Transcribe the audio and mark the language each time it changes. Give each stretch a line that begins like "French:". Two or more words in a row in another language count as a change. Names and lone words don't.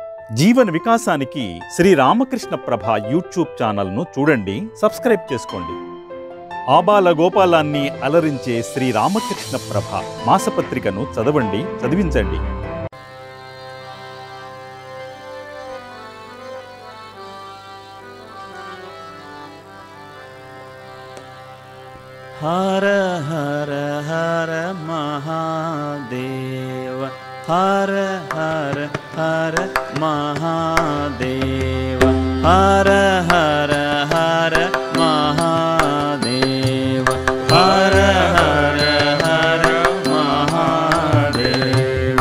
Telugu: జీవన వికాసానికి శ్రీ రామకృష్ణ ప్రభ యూట్యూబ్ ఛానల్ను చూడండి, సబ్స్క్రైబ్ చేసుకోండి. ఆబాల గోపాలాన్ని అలరించే శ్రీ రామకృష్ణ ప్రభ మాసపత్రికను చదవండి, చదివించండి.
Hindi: हर हर हर महादेव, हर हर हर महादेव, हर हर हर महादेव, हर हर हर महादेव.